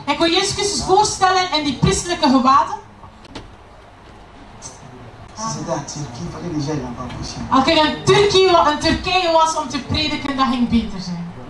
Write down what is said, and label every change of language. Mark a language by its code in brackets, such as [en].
[nl] Ik wil Jezus Christus voorstellen in die priestelijke gewaden. [fr] Si c'était en Turquie, il fallait déjà y avoir prêché. [nl] Als ik in Turkije was om te prediken, dat ging beter zijn.